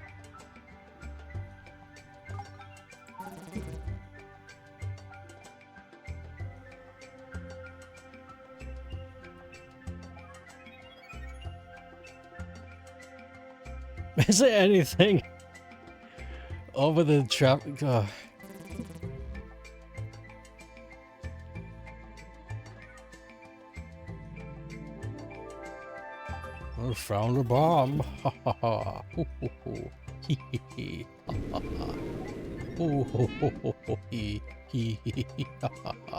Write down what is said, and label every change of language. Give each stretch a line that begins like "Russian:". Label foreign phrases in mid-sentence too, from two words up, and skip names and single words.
English: Is it anything over the traffic? Oh. I found a bomb. Ha ha ha. Hoo hoo hoo. Hee hee hee. Ha ha ha. Hoo hoo hoo hoo hoo. Hee hee hee hee. Ha ha ha.